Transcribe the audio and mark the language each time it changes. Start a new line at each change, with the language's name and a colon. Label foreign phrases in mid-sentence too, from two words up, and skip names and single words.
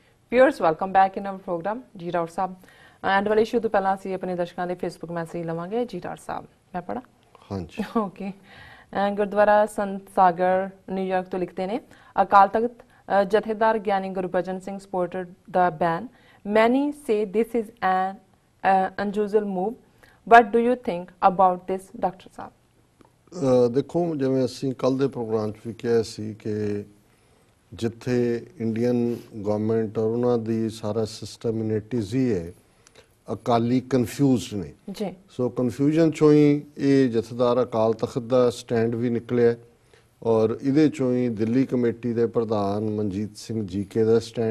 English: Viewers, welcome back in our program.
Punjabi: ਜੀ ਡਾਕਟਰ ਸਾਹਿਬ ਐਂਡ ਵਾਲੇ ਇਸ਼ੂ ਤਾਂ ਪਹਿਲਾ ਅਸੀਂ ਆਪਣੇ ਦਰਸ਼ਕਾਂ ਦੇ ਫੇਸਬੁੱਕ ਮੈਸੇਜ ਲਵਾਂਗੇ ਜੀ ਡਾਕਟਰ ਸਾਹਿਬ ਮੈਂ ਪੜਾ ਹਾਂਜੀ ਓਕੇ ਗੁਰਦੁਆਰਾ ਸੰਤ ਸਾਗਰ ਨਿਊਯਾਰਕ ਤੋਂ ਲਿਖਦੇ ਨੇ ਅਕਾਲ ਤਖਤ ਜਥੇਦਾਰ ਗਿਆਨੀ ਗੁਰਬਚਨ ਸਿੰਘ
English: supported the ban many say this is an unusual move what do you think about this
Punjabi: ਡਾਕਟਰ ਸਾਹਿਬ ਦੇਖੋ ਜਿਵੇਂ ਅਸੀਂ ਕੱਲ ਦੇ ਪ੍ਰੋਗਰਾਮ 'ਚ ਵੀ ਕਿਹਾ ਸੀ ਕਿ ਜਿੱਥੇ
English: Indian government
Punjabi: ਔਰ ਉਹਨਾਂ ਦੀ ਸਾਰਾ ਸਿਸਟਮ ਇਨੇਟਿਜ਼ ਹੀ ਹੈ ਅਕਾਲੀ ਕਨਫਿਊਜ਼ਡ ਨੇ ਜੀ ਸੋ ਕਨਫਿਊਜ਼ਨ ਚੋਂ ਹੀ ਇਹ ਜਥੇਦਾਰ ਅਕਾਲ ਤਖਤ ਦਾ ਸਟੈਂਡ ਵੀ ਨਿਕਲਿਆ ਔਰ ਇਹਦੇ ਚੋਂ ਹੀ ਦਿੱਲੀ ਕਮੇਟੀ ਦੇ ਪ੍ਰਧਾਨ ਮਨਜੀਤ ਸਿੰਘ ਜੀਕੇ ਦਾ ਸਟੈਂਡ